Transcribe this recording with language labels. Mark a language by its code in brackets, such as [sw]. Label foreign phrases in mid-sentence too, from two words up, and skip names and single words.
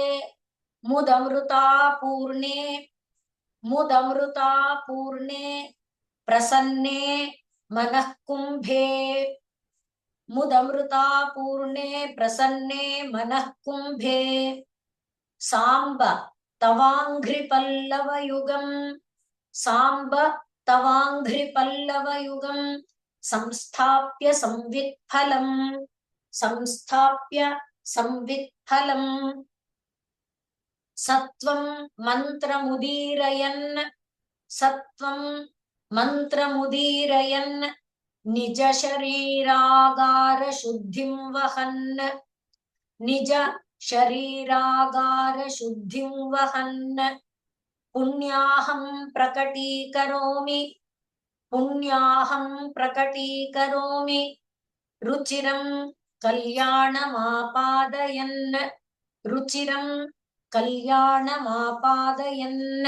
[sa] ಮುದಮೃತಾ ಪೂರ್ಣೆ, ಮುದಮೃತಾ ಪೂರ್ಣೆ ಪ್ರಸನ್ನೆ ಮನಃ ಕುಂಭೆ, ಮುದಮೃತಾ ಪೂರ್ಣೆ ಪ್ರಸನ್ನೆ ಮನಃ ಕುಂಭೆ ಸಾಂಬ ತವಾಂಘ್ರಿ ಪಲ್ಲವ ಯುಗಂ, ಸಾಂಬ ತವಾಂಘ್ರಿ ಪಲ್ಲವ ಯುಗಂ ಸಂಸ್ಥಾಪ್ಯ ಸಂವಿತ್ಫಲಂ, ಸಂಸ್ಥಾಪ್ಯ ಸಂವಿತ್ಫಲಂ ಸತ್ವಂ ಮಂತ್ರಮುದೀರಯನ್, ಸತ್ವಂ ಮಂತ್ರಮುದೀರಯನ್ ನಿಜ ಶರೀರಾಗಾರ ಶುದ್ಧಿಂ ವಹನ್, ನಿಜ ಶರೀರಾಗಾರ ಶುದ್ಧಿಂ ವಹನ್ ಪುಣ್ಯಾಹಂ ಪ್ರಕಟೀಕರೋಮಿ, ಪುಣ್ಯಾಹಂ ಪ್ರಕಟೀಕರೋಮಿ ರುಚಿರಂ ಕಲ್ಯಾಣಮಾಪಾದಯನ್, ರುಚಿರಂ ಕಲ್ಯಾಣಮಾಪಾದಯನ್.